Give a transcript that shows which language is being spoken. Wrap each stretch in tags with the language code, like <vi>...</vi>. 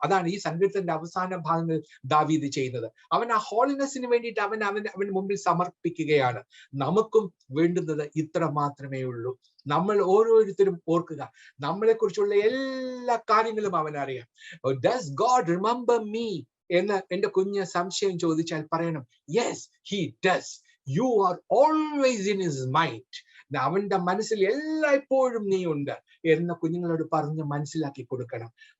<ml>അതാണ് ഈ സങ്കീർത്തനത്തിന്റെ അവസാന ഭാഗങ്ങൾ ദാവീദ് ചെയ്യുന്നത്. അവൻ ആ ഹോളിനെസ്സിന് വേണ്ടിയിട്ട് അവൻ മുമ്പിൽ സമർപ്പിക്കുകയാണ്. നമുക്കും വേണ്ടുന്നത് ഇത്ര മാത്രമേ ഉള്ളൂ. നമ്മൾ ഓരോരുത്തരും ഓർക്കുക, നമ്മളെ കുറിച്ചുള്ള എല്ലാ കാര്യങ്ങളും അവനറിയാം.</ml> <en>Does God remember me</en> <ml>എന്ന് എന്റെ കുഞ്ഞ് സംശയം ചോദിച്ചാൽ പറയണം,</ml> <en>Yes he does. You are always in his mind.</en> <ml>അവന്റെ മനസ്സിൽ എല്ലായ്പ്പോഴും നീ ഉണ്ട് എന്ന് കുഞ്ഞുങ്ങളോട് പറഞ്ഞ് മനസ്സിലാക്കി കൊടുക്കണം.</ml>